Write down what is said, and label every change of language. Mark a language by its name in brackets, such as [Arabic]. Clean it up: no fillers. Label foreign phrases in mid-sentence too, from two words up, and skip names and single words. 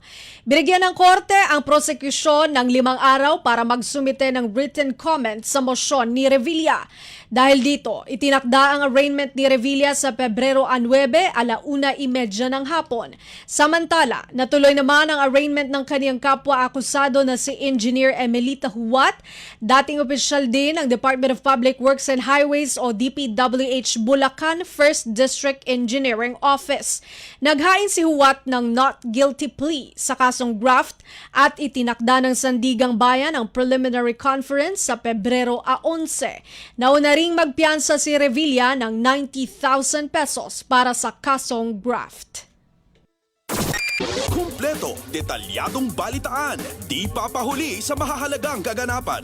[Filipino] Binigyan ng korte ang prosekusyon ng 5 araw para magsumite ng [English] written comment [Filipino] sa mosyon ni Revilla. Dahil dito, itinakda ang arraignment ni Revilla sa Pebrero 9, 1:30 ng hapon. Samantala, natuloy naman ang arraignment ng kaniyang kapwa akusado na si Engineer Emelita Huat, dating opisyal din ng Department of Public Works and Highways o DPWH Bulacan 1st District Engineering Office. Naghain si Huat ng [English] not guilty plea [Filipino] sa kasong graft at itinakda ng Sandigang Bayan ang [English] preliminary conference [Filipino] sa Pebrero 11. Nauna ring magpiyansa si Revilla ng 90,000 pesos para sa kasong graft. Kumpleto, detalyadong balitaan, di papahuli sa mahahalagang kaganapan.